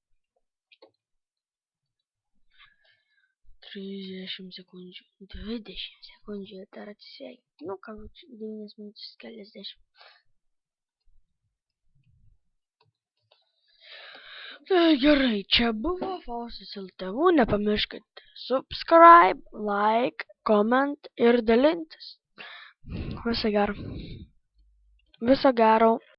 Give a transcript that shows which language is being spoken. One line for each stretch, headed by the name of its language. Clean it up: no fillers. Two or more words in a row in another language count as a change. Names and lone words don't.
Lithuanian: 30 sekundžių, 20 sekundžių ir dar atsisveikinti. Nu, ką, 9 minutės keliasdešimt. Tai gerai, čia buvo Faustas LTV. Nepamirškite
English: subscribe, like, comment
Lithuanian: ir dalintis. Viso gero. Viso gero.